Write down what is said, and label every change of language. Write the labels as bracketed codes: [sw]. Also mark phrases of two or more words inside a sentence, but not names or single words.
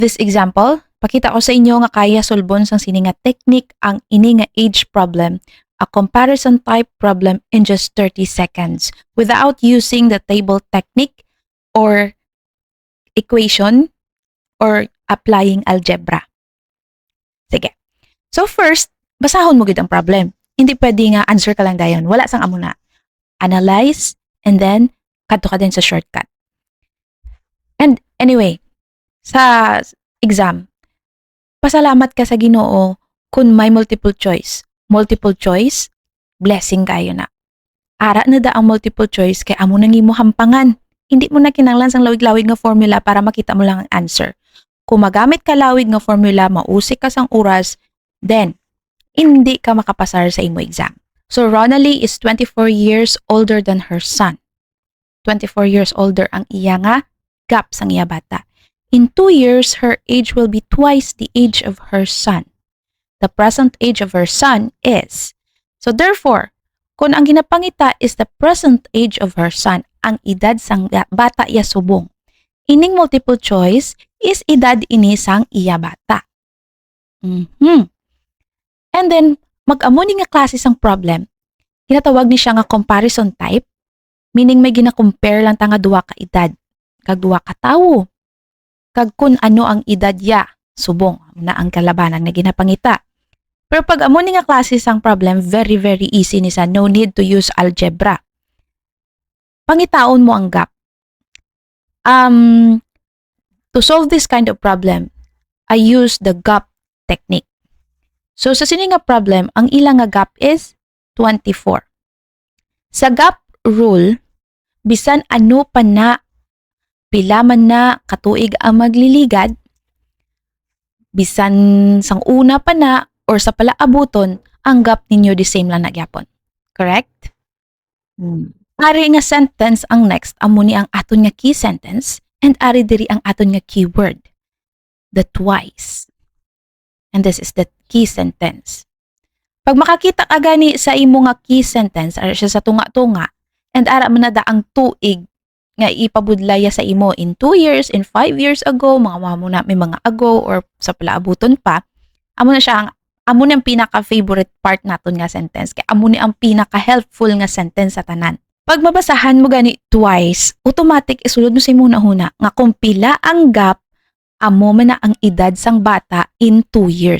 [en] this example, [hil] pakita ko sa inyo nga kaya solbon sang sini nga technique ang ini nga [en] age problem, a comparison type problem in just 30 seconds without using the table technique or equation or applying algebra. [hil] Sige. So first, basahon mo gid ang problem. Hindi pwede nga answer ka lang dayon. Wala sang amo na. [en] Analyze and then [hil] kadto ka din sa shortcut. [en] And anyway, [hil] sa exam, pasalamat ka sa Ginoo kung may multiple choice. [en] Multiple choice, blessing [hil] kayo na. Ara na da ang [en] multiple choice [hil] kay amo nang imo hampangan. Hindi mo na kinahanglan sang lawig-lawig nga formula para makita mo lang ang answer. Kung magamit ka lawig nga formula, mausik ka sang oras, then hindi ka makapasar sa imo exam. [en] So Ronalie is 24 years older than her son. 24 years older [hil] ang iya nga gap sang iya bata. [en] In 2 years, her age will be twice the age of her son. The present age of her son is. So therefore, [hil] kung ang ginapangita [en] is the present age of her son, [hil] ang edad sang bata iya subong. Ining [en] multiple choice [hil] is edad ini sang iya bata. And then, mag-amo ni nga klase sang problem, ginatawag ni siya nga [en] comparison type, [hil] meaning may gina-compare lang ta nga duwa ka edad, kag duwa ka tawo, kag kun ano ang edad ya, subong na ang kalabanan na ginapangita. Pero pag amo ni nga klase sang problem, [en] very very easy [hil] ni sa, [en] no need to use algebra. [hil] Pangitaon mo ang gap. [en] To solve this kind of problem, I use the gap technique. [hil] So sa sini nga problem, ang ilang nga gap is 24. Sa gap rule, bisan ano pa na, pila man na katuig ang magliligad, bisan sang una pa na or sa palaabuton, ang gap ninyo [en] the same [hil] lang nagyapon. Correct? Ari nga sentence ang next, amo ni ang aton nga [en] key sentence, [hil] and ari diri ang aton nga keyword, [en] the twice. And this is the key sentence. [hil] Pag makakita ka gani sa imo nga [en] key sentence, [hil] ara siya sa tunga-tunga, and ara man na da ang tuig nga ipabudlaya sa imo [en] in 2 years, in 5 years ago, [hil] mga mo na may mga ago or sa palaabuton pa, amo na siya amo ni ang pinaka-favorite part naton nga sentence, kay amo ni ang pinaka-helpful nga sentence sa tanan. Pag mabasahan mo gani twice, automatic isulod mo sa imo huna nga kung pila ang gap, amo man na ang edad sang bata [en] in 2 years.